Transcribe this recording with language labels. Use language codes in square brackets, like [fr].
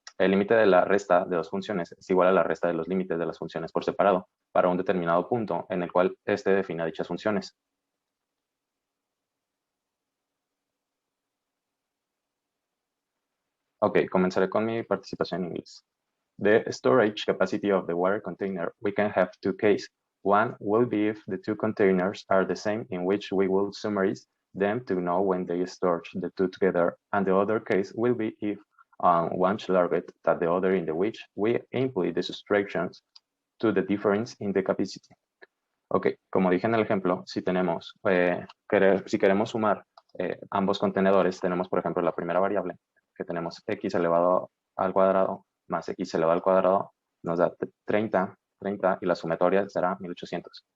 [es] El límite de la resta de dos funciones es igual a la resta de los límites de las funciones por separado para un determinado punto en el cual esté definida dichas funciones. Ok, comenzaré con mi participación en inglés. [en] The storage capacity of the water container, we can have two cases. One will be if the two containers are the same, in which we will summarize them to know when they store the two together. And the other case will be if one is larger than the other, in the which we imply the subtractions to the difference in the capacity. [es] Ok, como dije en el ejemplo, si tenemos, si queremos sumar ambos contenedores, tenemos por ejemplo la primera variable, que tenemos x elevado al cuadrado más x elevado al cuadrado, nos da 30 y la sumatoria será 1800.